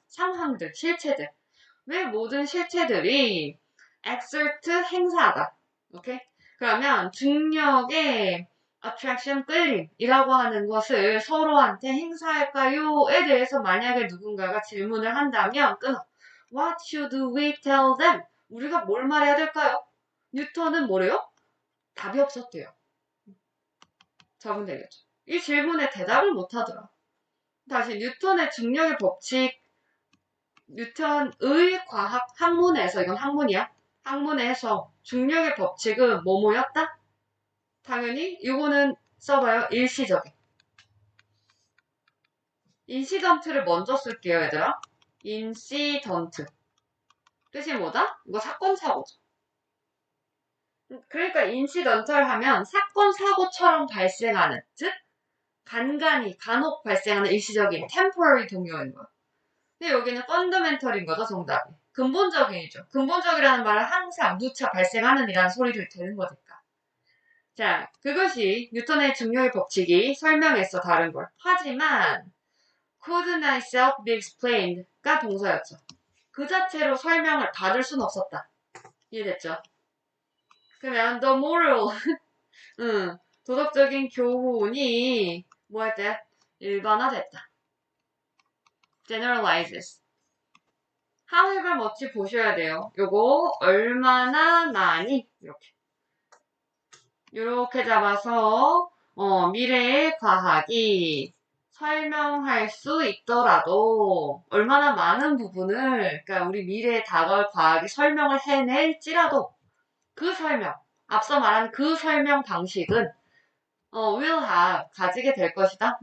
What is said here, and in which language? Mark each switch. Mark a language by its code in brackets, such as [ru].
[ko] 상황들, 실체들. 왜 모든 실체들이 exert 행사하다. 오케이? 그러면 중력의 attraction 끌림이라고 하는 것을 서로한테 행사할까요?에 대해서 만약에 누군가가 질문을 한다면 끊어. [en] What should we tell them? [ko] 우리가 뭘 말해야 될까요? 뉴턴은 뭐래요? 답이 없었대요. 적으면 되겠죠. 이 질문에 대답을 못하더라. 다시 뉴턴의 중력의 법칙, 뉴턴의 과학 학문에서, 이건 학문이야. 학문에서 중력의 법칙은 뭐뭐였다? 당연히 이거는 써봐요. 일시적인. 인시던트를 먼저 쓸게요, 얘들아. 인시던트. 뜻이 뭐다? 이거 사건, 사고죠. 그러니까 인시던트를 하면 사건, 사고처럼 발생하는, 즉 간간히, 간혹 발생하는 일시적인 temporary 동요인 거야. 근데 여기는 fundamental 인 거죠, 정답이. 근본적인이죠. 근본적이라는 말은 항상 누차 발생하는 이라는 소리를 되는 거니까. 자, 그것이 뉴턴의 중력의 법칙이 설명했어, 다른 걸. 하지만 could not itself be explained 가 동사였죠. 그 자체로 설명을 받을 순 없었다. 이해됐죠? 그러면 the moral, 도덕적인 교훈이 뭐 할 때? 일반화됐다. generalizes. however much 보셔야 돼요. 요거 얼마나 많이 이렇게 잡아서 미래의 과학이 설명할 수 있더라도 얼마나 많은 부분을 그러니까 우리 미래에 다가올 과학이 설명을 해낼지라도 그 설명 앞서 말한 그 설명 방식은 will have 가지게 될 것이다.